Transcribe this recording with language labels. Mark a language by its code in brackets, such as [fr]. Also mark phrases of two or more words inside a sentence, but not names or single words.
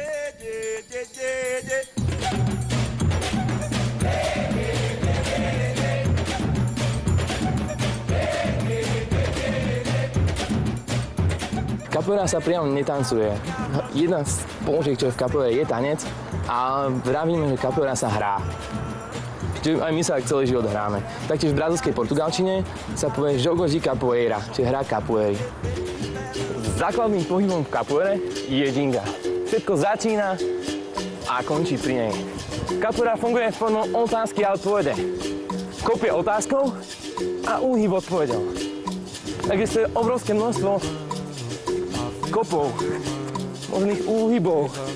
[sk] Capoeira sa priamo netancuje. Jedna z položiek, čo je v capoeire, je tanec a vravíme, že capoeira sa hrá. Čiže aj my sa tak celý život hráme. Taktiež v brazilskej portugalčine sa povie [pt] jogo de capoeira, [sk] čiže hra capoeiry. Základným pohybom v capoeire je ginga. Všetko začína a končí pri nej. Capoeira funguje formou otázky a odpovede. Kopie otázkou a úhyb odpovedou. Existuje obrovské množstvo kopov, možných úhybov.